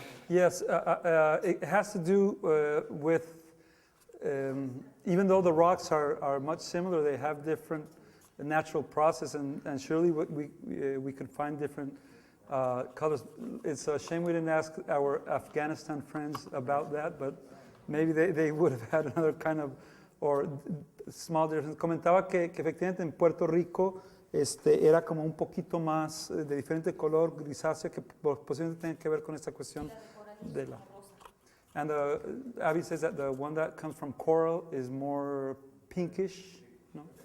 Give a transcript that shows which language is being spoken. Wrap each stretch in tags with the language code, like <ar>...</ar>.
<en>Yes, it has to do with, even though the rocks are much similar, they have different natural process, and surely we could find different colors. It's a shame we didn't ask our Afghanistan friends about that, but maybe they would have had another kind of, or small difference.</en> <es>Comentaba que efectivamente en Puerto Rico era como un poquito más de diferente color, grisáceo, que posiblemente tenga que ver con esta cuestión de la...</es> <en>And Abby says that the one that comes from coral is more pinkish, no?</en>